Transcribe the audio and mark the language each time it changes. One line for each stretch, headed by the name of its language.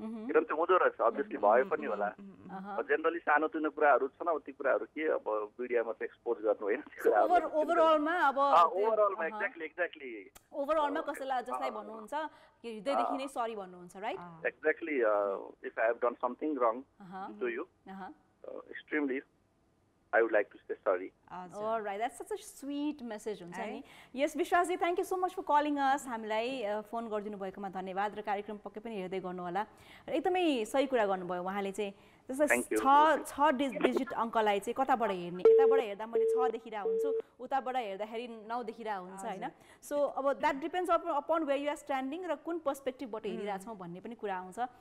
Nepali: किनभने त्यो हुँदो रहेछ, अभियसली भयो पनि होला। जेनरली सानोतिनो कुराहरू छन्, अब ती कुराहरू के अब मिडियामा चाहिँ एक्सपोज गर्नु होइन। ओभरअलमा
English: exactly
Nepali: ओभरअलमा कसैलाई जसलाई भन्नुहुन्छ कि हृदयदेखि नै सरी भन्नुहुन्छ, right?
English: Exactly if I have done something wrong to you extremely I would like to say sorry. All right, that's such a sweet message
Nepali: हुन्छ नि।
English: Yes, Bishwas ji, thank you so much for calling us.
Nepali: हामीलाई phone गरिदिनु भएकोमा धन्यवाद र कार्यक्रम पक्कै पनि हेर्दै गर्नु होला। र एकदमै सही कुरा गर्नुभयो उहाँले चाहिँ। जस्तै 6 डिजिट अङ्कलाई चाहिँ कताबाट हेर्ने, यताबाट हेर्दा मैले 6 देखिरहेको हुन्छु, उताबाट हेर्दाखेरि 9 देखिरहेको हुन्छ होइन। सो अब
English: that depends upon where you are standing
Nepali: र कुन पर्सपेक्टिभबाट हेरिरहेछौँ भन्ने पनि कुरा आउँछ।